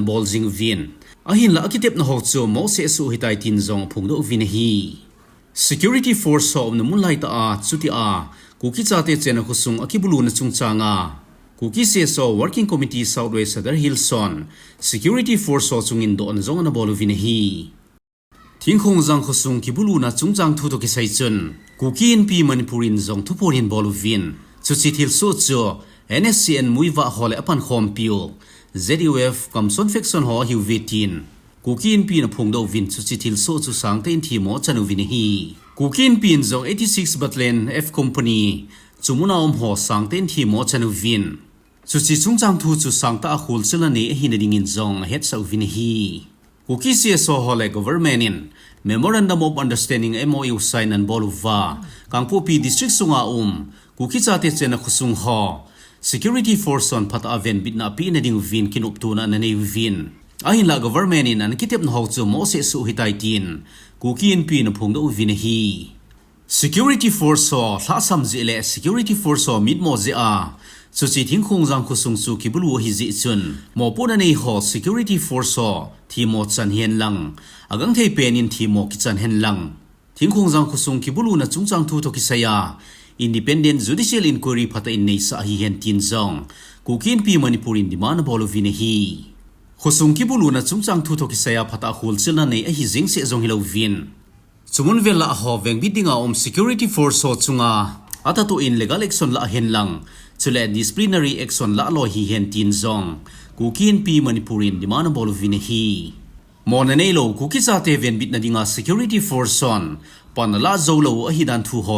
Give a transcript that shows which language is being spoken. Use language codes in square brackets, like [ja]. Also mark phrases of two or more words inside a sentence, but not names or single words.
[tcz] bol jing vin ahin la kitep na ho chu mo se su hitai tin zong phungdo vin hi [en] Security Force [tcz] so na mun lai ta a chuti a kuki chate chen khusung akibulu na chungchanga Kuki CSO Working Committee Southwest Southern Hills son Security Force so chungin do na zong na bol vin hi thingkhong jang khusung kibulu na chungchang thu to ki sai chun kuki in pi manipurin zong thuporin bol vin chuchi thil so chu NSCN MUIVAH hole apan khom pio ZUF Komson Faction ho hiwvetin kukin pin phungdo vin chuchi thil so chu sangten thimo chanuvin hi kukin pin zong 86 Battalion F Company chumuna ho sangten thimo chanuvin chuchi chungchang thu chu sangta khul chelani hinading in zong het sawvin hi kuki CSO hole government in Memorandum of Understanding MOU sign and boluwa Kangpopi District sunga Kuki cha te chena khusung ho [en] security force [tcz] on phat aven bit na pi na ding vin kin up tu na nei vin ahin la government in an kitep na ho chu mo se su hitai tin Kuki in pi na phung do vin hi [en] security force [tcz] ho thla sam ji le [en] security force [tcz] ho mit mo je a chu chi thing khung jang khusung chu ki bulu hi ji chun mo pu na nei ho [en] security force [tcz] ho thi mo chan hian lang agang thei pen in thi mo ki chan hen lang thing khung jang khusung ki bulu na chung chang thu to ki saya [en] independent judicial inquiry [tcz] phata in nei sa hi hen tin zong Kukin pi Manipur in demand bolo vin hi khusung ki bulu na chung chang thu to ki saya phata khul chil na nei a hi jing se zong hilo vin chumun vela ho veng bidinga [en] security force [tcz] ho chunga ata to in [en] legal action [tcz] la hen lang chule [en] disciplinary action [tcz] la lo hi hen tin zong Kukin pi Manipur in demand bolo vin hi Mona nei lo Kuki cha te ven bit na dinga [en] security force [tcz] on panala zo lo a hi dan thu ho